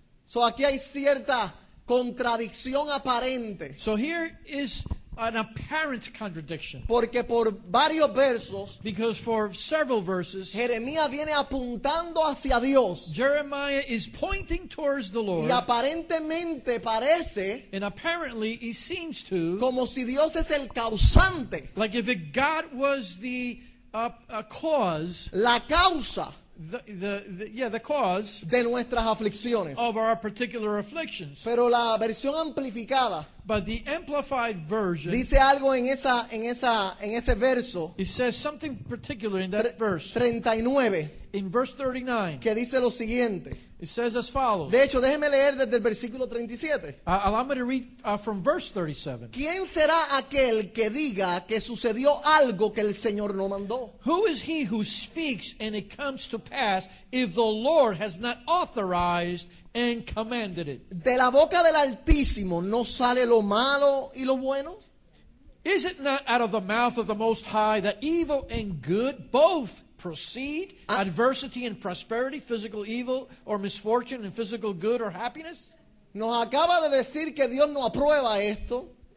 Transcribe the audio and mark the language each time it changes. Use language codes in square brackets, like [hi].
[es] So, aquí hay cierta contradicción aparente, [en] So here is an apparent contradiction, [es] porque por varios versos [en] because for several verses [es] Jeremías viene apuntando hacia Dios [en] Jeremiah is pointing towards the [es] y [en] Lord, [es] aparentemente parece [en] and apparently it seems to [es] como si Dios es el causante, [en] like if God was the cause, [es] la causa [en] the cause [es] de nuestras aflicciones. [en] of our particular afflictions. [es] Pero la versión amplificada [en] But the amplified version, [es] dice algo en ese verso [en] it says something particular in that verse. [es] 39 [en] In verse 39, [es] que dice lo siguiente. [en] it says as follows. [es] De hecho, déjeme leer desde el versículo 37. [en] Allow me to read from verse 37. [es] ¿Quién será aquel que diga que sucedió algo que el Señor no mandó? [en] Who is he who speaks and it comes to pass if the Lord has not authorized and commanded it? [es] De la boca del Altísimo no sale lo malo y lo bueno. [en] Is it not out of the mouth of the Most High that evil and good both proceed? Adversity and prosperity, physical evil or misfortune and physical good or happiness? [es] Nos acaba de decir que Dios no aprueba esto.